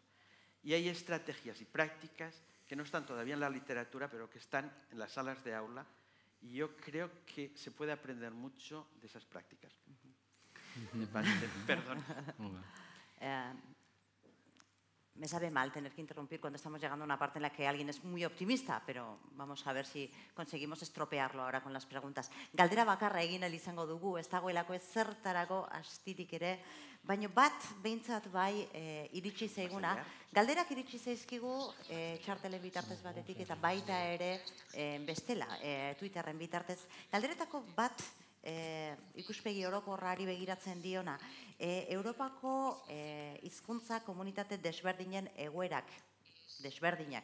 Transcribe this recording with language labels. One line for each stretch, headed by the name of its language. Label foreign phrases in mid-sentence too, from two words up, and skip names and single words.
Spanish: Y hay estrategias y prácticas que no están todavía en la literatura, pero que están en las salas de aula, y yo creo que se puede aprender mucho de esas prácticas. Perdón. Me sabe mal tener que interrumpir cuando estamos llegando a una parte en la que alguien es muy optimista, pero vamos a ver si conseguimos estropearlo ahora con las preguntas.
Basque: Galdera bakarra egin ahal izango dugu, ez dagoelako ezertarako astirik ere, baina bat behintzat bai iritsi zaiguna. Galderak iritsi zaizkigu txartelen bitartez batetik eta baita ere bestela, Twitterren bitartez. Galderetako bat ikuspegi orokorrari begiratzen diona, Europako hizkuntza komunitate desberdinen egoerak, desberdinak.